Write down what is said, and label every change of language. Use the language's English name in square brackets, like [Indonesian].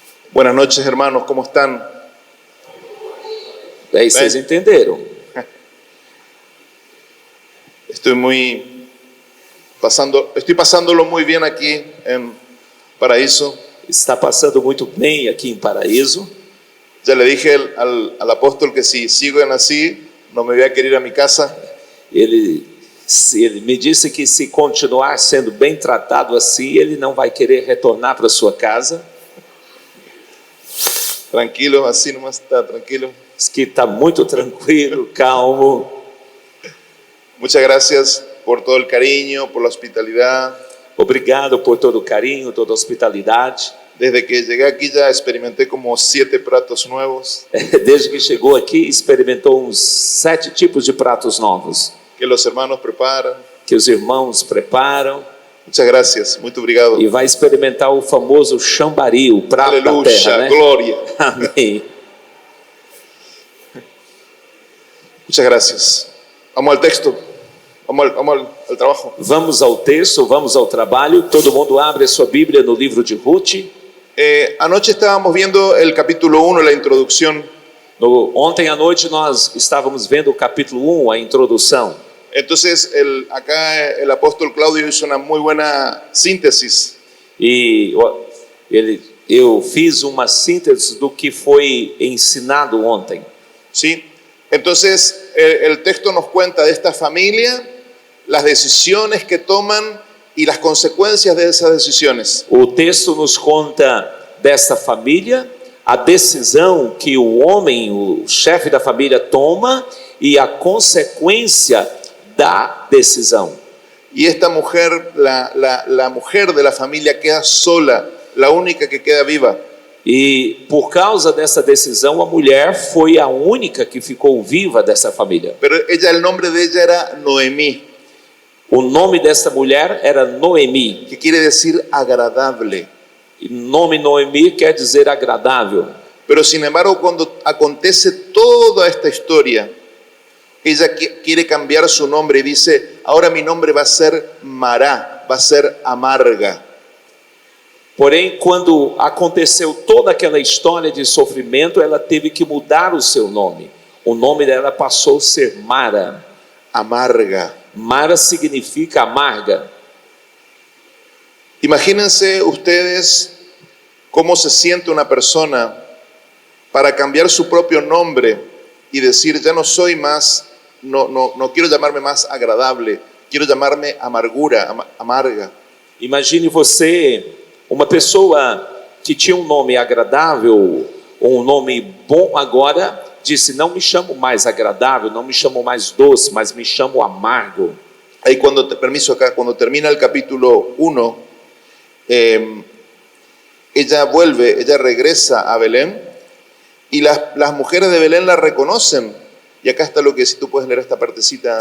[Spanish] Buenas noches, hermanos, ¿cómo están? [Portuguese] Aí vocês entenderam. [Spanish] Estoy pasándolo muy bien aquí en Paraíso. [Portuguese] Está passando muito bem aqui em Paraíso. [Spanish] Ya le dije al apóstol que si siguen así, no me voy a querer ir a mi casa. [Portuguese] Ele me disse que se continuar sendo bem tratado assim, ele não vai querer retornar para sua casa. [Spanish] Tranquilo, así nomás está tranquilo. [Portuguese] Diz que está muito tranquilo, calmo. [Spanish] Muchas gracias por todo el cariño, por la hospitalidad. [Portuguese] Obrigado por todo o carinho, toda a hospitalidade. [Spanish] Desde que llegué aquí ya experimenté como 7 pratos nuevos. [Portuguese] Desde que chegou aqui, experimentou uns 7 tipos de pratos novos. [Spanish] Que los hermanos preparan. [Portuguese] Que os irmãos preparam. [Spanish] Muchas gracias, [Portuguese] muito obrigado. E vai experimentar o famoso chambari, o prato da terra, né? Glória. Amém. [Spanish] Muchas gracias. Vamos al texto. Vamos al trabajo. [Portuguese] Vamos ao texto, vamos ao trabalho. Todo mundo abre a sua Bíblia no livro de Ruth. [Spanish] Anoche estábamos viendo el capítulo 1, la introducción. [Portuguese] Ontem à noite nós estávamos vendo o capítulo 1, a introdução. [Spanish] Entonces, acá el apóstol Claudio hizo una muy buena síntesis. [Portuguese] E eu fiz uma síntese do que foi ensinado ontem. [Spanish] Sí. Entonces, el texto nos cuenta de esta familia, las decisiones que toman y las consecuencias de esas decisiones. [Portuguese] O texto nos conta desta família, a decisão que o homem, o chefe da família, toma e a consequência da decisão. [Spanish] Y esta mujer, la mujer de la familia, queda sola, la única que queda viva. [Portuguese] E por causa dessa decisão, a mulher foi a única que ficou viva dessa família. [Spanish] Pero ella, el nombre de ella era Noemí, [Portuguese] O nome dessa mulher era Noemi. [Spanish] que quiere decir agradable. [Portuguese] E nome Noemi quer dizer agradável. [Spanish] Pero sin embargo, cuando acontece toda esta historia, ella quiere cambiar su nombre y dice, ahora mi nombre va a ser Mará, va a ser amarga. [Portuguese] Porém, quando aconteceu toda aquela história de sofrimento, ela teve que mudar o seu nome. O nome dela passou a ser Mara. Amarga. Mara significa amarga. [Spanish] Imagínense ustedes cómo se siente una persona para cambiar su propio nombre y decir, ya no soy más, no quiero llamarme más agradable, quiero llamarme amargura, amarga. [Portuguese] Imagine você, uma pessoa que tinha um nome agradável, ou um nome bom, agora disse, não me chamo mais agradável, não me chamo mais doce, mas me chamo amargo. [Spanish] Ahí permiso acá, cuando termina el capítulo 1, ella regresa a Belén y las mujeres de Belén la reconocen. Y acá está lo que, si tú puedes leer esta partecita.